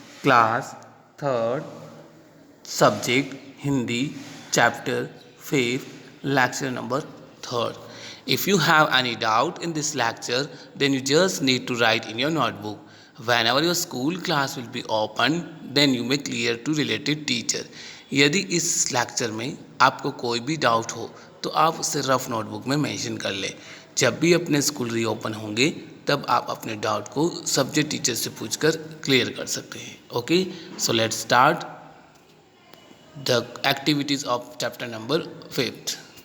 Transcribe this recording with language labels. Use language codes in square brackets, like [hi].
[en] Class 3rd, subject Hindi, chapter 5th, lecture number 3rd. If you have any doubt in this lecture, then you just need to write in your notebook. Whenever your school class will be open, then you may clear to related teacher. [hi] यदि इस lecture में आपको कोई भी doubt हो तो आप उसे रफ नोटबुक में मेंशन कर लें. जब भी अपने स्कूल रीओपन होंगे तब आप अपने डाउट को सब्जेक्ट टीचर से पूछकर क्लियर कर सकते हैं. [en] Okay, so let's start the activities of chapter number 5th.